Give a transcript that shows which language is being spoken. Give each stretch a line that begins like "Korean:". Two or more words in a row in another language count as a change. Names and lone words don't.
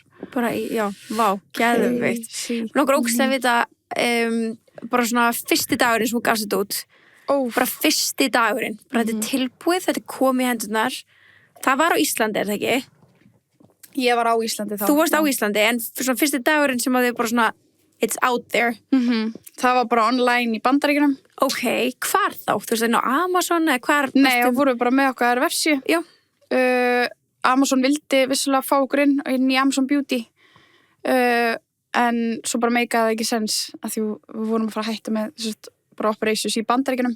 Icelandic: Bara, geðveikt. Nokkur ógeðslega vita bara svona fyrsti dagurinn sem hún gafst þetta út. Bara fyrsti dagurinn, bara þetta er tilbúið, þetta er komið í hendurnar. Það var á Íslandi, er það ekki? Ég var á Íslandi þá. Þú varst á Íslandi, en svona fyrsti dagurinn sem að þið bara svona,
English: it's out there.
Icelandic: Það var bara online í Bandaríkjunum. Ok, hvar þá? Þú veist, á Amazon eða hvar? Nei, þá vorum við bara með okkar vefsíu. Já. Amazon vildi vissulega fá okkur inn í Amazon Beauty. En svo bara meikaði ekki sens að því við vorum að fara að hætta með þessu bara operations í Bandaríkjunum.